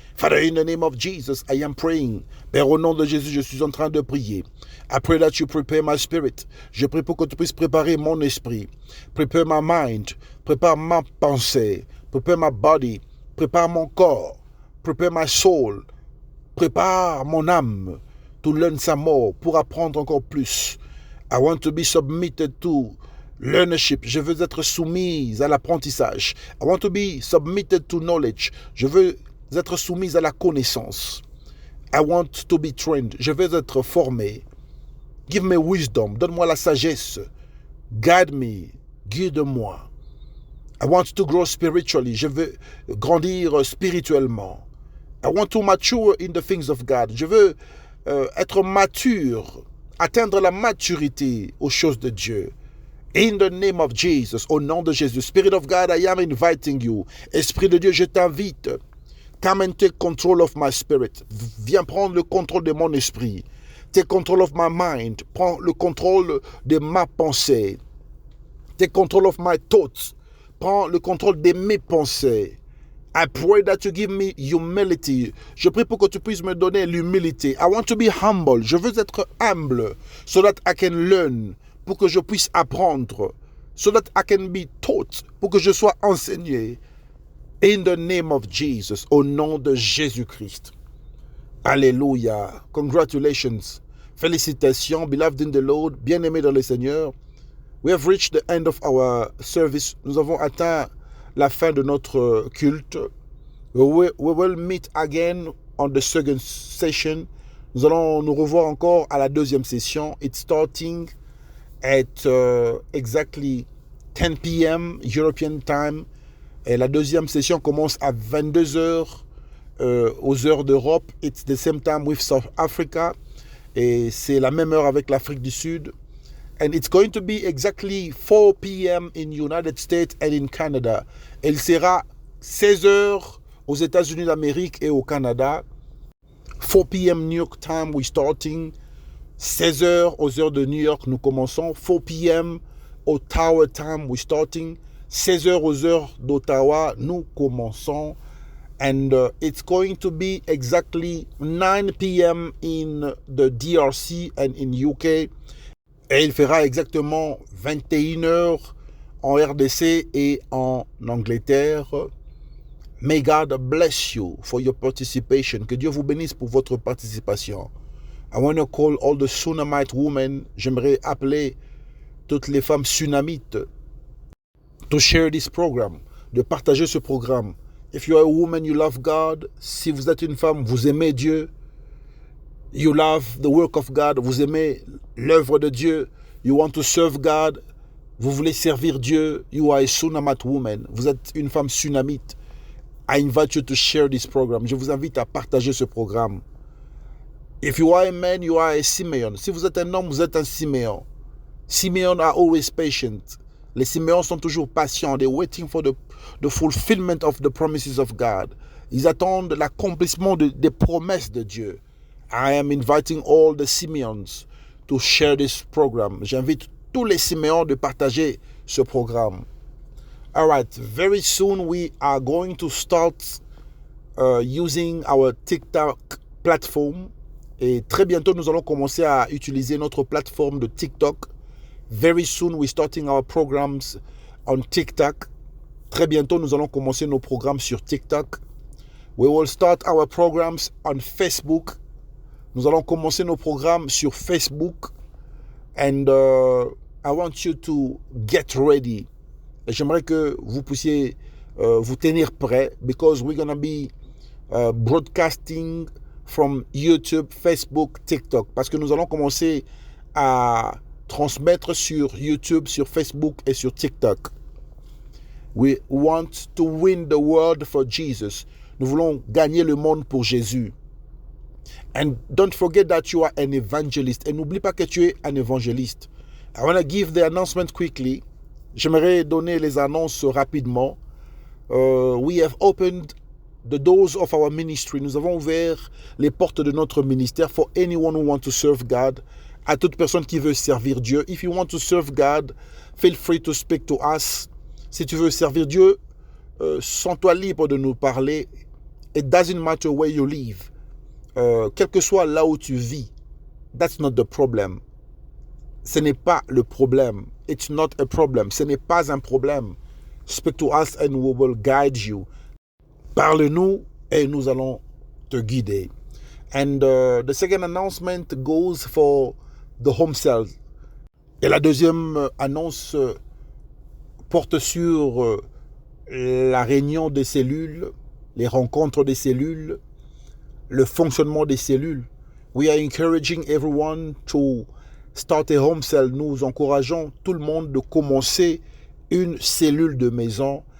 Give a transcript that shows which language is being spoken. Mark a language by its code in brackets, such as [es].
[en] Father, in the name of Jesus, I am praying. [fr] Père, au nom de Jésus, je suis en train de prier. [en] I pray that you prepare my spirit. [fr] Je prie pour que tu puisses préparer mon esprit. [en] Prepare my mind. [fr] Prépare ma pensée. [en] Prepare my body. [fr] Prépare mon corps. [en] Prepare my soul. [fr] Prépare mon âme. [en] To learn some more. [fr] Pour apprendre encore plus. [en] I want to be submitted to learnership. [fr] Je veux être soumise à l'apprentissage. [en] I want to be submitted to knowledge. [fr] Je veux être soumise à la connaissance. [en] I want to be trained. [fr] Je veux être formé. [en] Give me wisdom. [fr] Donne-moi la sagesse. [en] Guide me. [fr] Guide-moi. [en] I want to grow spiritually. [fr] Je veux grandir spirituellement. [en] I want to mature in the things of God. [fr] Je veux être mature, atteindre la maturité aux choses de Dieu. [en] In the name of Jesus, [fr] au nom de Jésus. [en] Spirit of God, I am inviting you. [fr] Esprit de Dieu, je t'invite. [en] Come and take control of my spirit. [fr] Viens prendre le contrôle de mon esprit. [en] Take control of my mind. [fr] Prends le contrôle de ma pensée. [en] Take control of my thoughts. [fr] Prends le contrôle de mes pensées. [en] I pray that you give me humility. [fr] Je prie pour que tu puisses me donner l'humilité. [en] I want to be humble. [fr] Je veux être humble [en] so that I can learn. [fr] Pour que je puisse apprendre. [en] So that I can be taught. [fr] Pour que je sois enseigné. [en] In the name of Jesus. [fr] Au nom de Jésus-Christ. [en] Alléluia. Congratulations. [fr] Félicitations, [en] beloved in the Lord. [fr] Bien-aimés dans le Seigneur. [en] We have reached the end of our service. [fr] Nous avons atteint la fin de notre culte. [en] We will meet again on the second session. [fr] Nous allons nous revoir encore à la deuxième session. [en] It's starting at exactly 10 p.m. European time. [fr] Et la deuxième session commence à 22 heures aux heures d'Europe. [en] It's the same time with South Africa. [fr] Et c'est la même heure avec l'Afrique du Sud. [en] And it's going to be exactly 4 p.m. in United States and in Canada. [fr] Elle sera 16 heures aux États-Unis d'Amérique et au Canada. [en] 4 p.m. New York time, we're starting. [fr] 16 heures aux heures de New York, nous commençons. [en] 4 p.m. Ottawa time, we're starting. [fr] 16 heures aux heures d'Ottawa, nous commençons. [en] And it's going to be exactly 9 p.m. in the DRC and in UK. [fr] Et il fera exactement 21 heures en RDC et en Angleterre. [en] May God bless you for your participation. [fr] Que Dieu vous bénisse pour votre participation. [en] I want to call all the Sunamite women. [fr] J'aimerais appeler toutes les femmes sunamites [en] to share this program, [fr] de partager ce programme. [en] If you are a woman, you love God. [fr] Si vous êtes une femme, vous aimez Dieu. [en] You love the work of God. [fr] Vous aimez l'œuvre de Dieu. [en] You want to serve God. [fr] Vous voulez servir Dieu. [en] You are a Sunamite woman. [fr] Vous êtes une femme sunamite. [en] I invite you to share this program. [fr] Je vous invite à partager ce programme. [en] If you are a man, you are a Simeon. [fr] Si vous êtes un homme, vous êtes un Simeon. [en] Simeon are always patient. [fr] Les Siméons sont toujours patients. [en] They're waiting for the fulfillment of the promises of God. [fr] Ils attendent l'accomplissement des promesses de Dieu. [en] I am inviting all the Simeons to share this program. [fr] J'invite tous les Siméons de partager ce programme. [en] All right, very soon we are going to start using our TikTok platform. [fr] Et très bientôt, nous allons commencer à utiliser notre plateforme de TikTok. [en] Very soon, we're starting our programs on TikTok. [fr] Très bientôt, nous allons commencer nos programmes sur TikTok. [en] We will start our programs on Facebook. [fr] Nous allons commencer nos programmes sur Facebook. [en] And I want you to get ready. [fr] Et j'aimerais que vous puissiez vous tenir prêts [en] because we're going to be broadcasting from YouTube, Facebook, TikTok. [fr] Parce que nous allons commencer à transmettre sur YouTube, sur Facebook et sur TikTok. [en] We want to win the world for Jesus. [fr] Nous voulons gagner le monde pour Jésus. [en] And don't forget that you are an evangelist. [fr] Et n'oublie pas que tu es un évangéliste. [en] I want to give the announcement quickly. [fr] J'aimerais donner les annonces rapidement. [en] We have opened the doors of our ministry. [fr] Nous avons ouvert les portes de notre ministère [en] for anyone who wants to serve God. [fr] À toute personne qui veut servir Dieu. [en] If you want to serve God, feel free to speak to us. [fr] Si tu veux servir Dieu, sens-toi libre de nous parler. [en] It doesn't matter where you live. [fr] Quel que soit là où tu vis, [en] that's not the problem. [fr] Ce n'est pas le problème. [en] It's not a problem. [fr] Ce n'est pas un problème. [en] Speak to us and we will guide you. [fr] Parle-nous et nous allons te guider. [en] And the second announcement goes for the home cells. [fr] Et la deuxième annonce porte sur la réunion des cellules, les rencontres des cellules, le fonctionnement des cellules. [en] We are encouraging everyone to start a home cell. [fr] Nous encourageons tout le monde de commencer une cellule de maison.